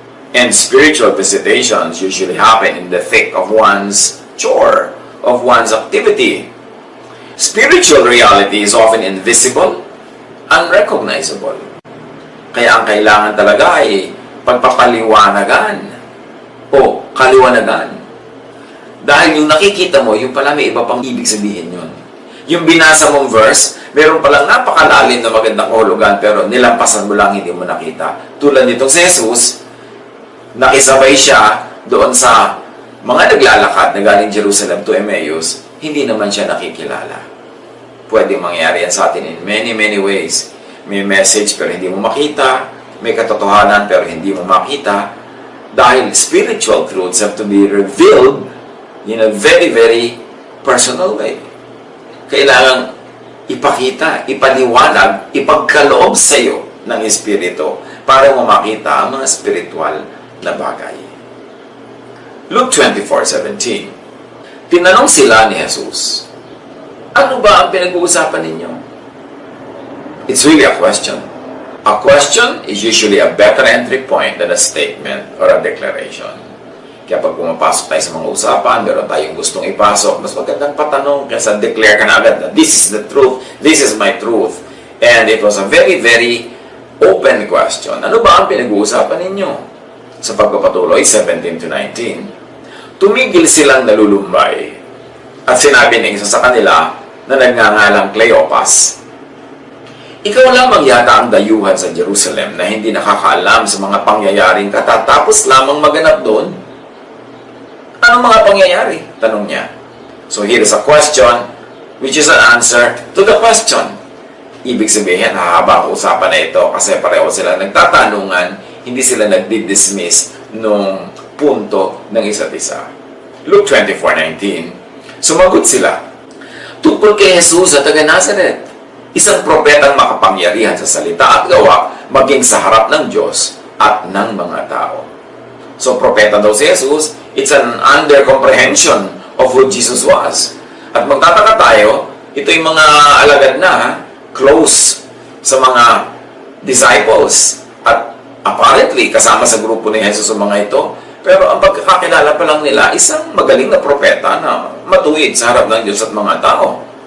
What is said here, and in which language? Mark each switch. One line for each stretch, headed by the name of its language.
English: And spiritual visitations usually happen in the thick of one's chore, of one's activity. Spiritual reality is often invisible, unrecognizable.
Filipino: Kaya ang kailangan talaga ay pagpapaliwanagan o kaliwanagan. Dahil yung nakikita mo, yung pala may iba pang ibig sabihin yun. Yung binasa mong verse, meron palang napakalalim na magandang kahulugan, pero nilampasan mo lang, hindi mo nakita. Tulad nitong si Jesus, nakisabay siya doon sa mga naglalakad na galing Jerusalem to Emmaus, hindi naman siya nakikilala. Pwede mangyari yan sa atin
English: in many, many ways.
Filipino: May message pero hindi mo makita, may katotohanan pero hindi mo makita.
English: Dahil spiritual truths have to be revealed in a very, very personal way.
Filipino: Kailangang ipakita, ipaliwanag, ipagkaloob sa iyo ng Espiritu para mo makita ang mga spiritual na bagay. Luke 24:17. Tinanong sila ni Jesus, ano ba ang pinag-uusapan ninyo?
English: It's really a question. A question is usually a better entry point than a statement or a declaration.
Filipino: Kaya pag pumapasok tayo sa mga usapan, meron tayong gustong ipasok, mas magandang patanong kaysa declare ka na agad na
English: this is the truth, this is my truth. And it was a very, very open question.
Filipino: Ano ba ang pinag-uusapan ninyo? Sa pagpapatuloy, 17 to 19, tumigil silang nalulumbay at sinabi ng isa sa kanila na nagngangalang Cleopas, ikaw lamang yata ang dayuhan sa Jerusalem na hindi nakakaalam sa mga pangyayaring katatapos lamang maganap doon. Anong mga pangyayari? Tanong niya.
English: So here is a question which is an answer to the question.
Filipino: Ibig sabihin, hahaba ang usapan na ito kasi pareho sila nagtatanungan, hindi sila nagdi-dismiss nung punto ng isa't isa. Luke 24:19. Sumagot sila, tungkol kay Jesus sa taga Nazaret, isang propetang makapangyarihan sa salita at gawa, maging sa harap ng Diyos at ng mga tao.
English: So,
Filipino: propeta daw si Jesus,
English: it's an under-comprehension of who Jesus was.
Filipino: At magtataka tayo, ito yung mga alagad na, close sa mga disciples. At apparently, kasama sa grupo ni Jesus sa mga ito. Pero ang pagkakakilala pa lang nila, isang magaling na propeta na matuwid sa harap ng Diyos at mga tao.